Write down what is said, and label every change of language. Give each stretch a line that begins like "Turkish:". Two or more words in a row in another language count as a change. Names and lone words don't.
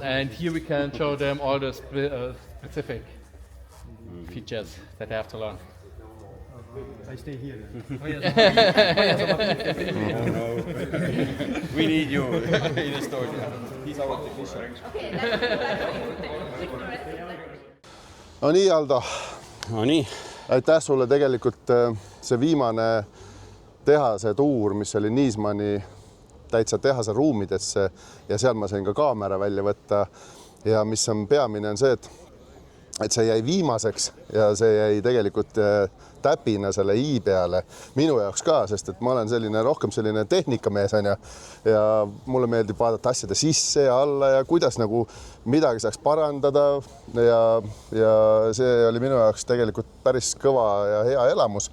English: And here we can show them all the specific features that they have to learn. I stay here. We need you in Estonia. He's our technician. Okay, that's
Estonian: no nii, Aldo, No nii, aitäh sulle tegelikult see viimane tehase tuur, mis oli Niismani täitsa tehase ruumidesse ja seal ma sain ka kaamera välja võtta ja mis on peamine on see, et see jäi viimaseks ja see jäi tegelikult täpina selle i peale minu jaoks ka, sest et ma olen rohkem selline tehnikamees on ja mulle meeldib vaadata asjade sisse ja alla ja kuidas nagu midagi saaks parandada ja see oli minu jaoks tegelikult päris kõva ja hea elamus.